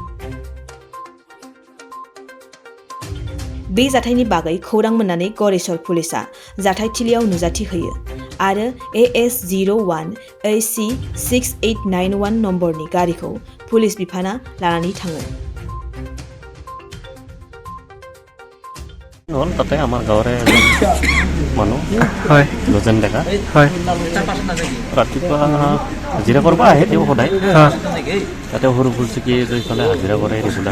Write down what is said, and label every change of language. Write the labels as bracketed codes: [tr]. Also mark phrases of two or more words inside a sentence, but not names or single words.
[brx] बे जाथायनि बागै खौरां मोननानै गरेसर पुलिसा जाथायथिलियाव नुजाथि होयो आरो AS01 AC 6891 नम्बरनि गारिखौ पुलिस बिफाना लानानै थाङो। [as] তাতে আমাৰ গাঁৱৰে মানুহ হয় গজেন ডেকা হয় ৰাতিপুৱা হাজিৰা কৰিব আহে তেওঁ সদায় তাতে সৰু ফুলচুকি এইফালে হাজিৰা কৰে ৰেগুলাৰ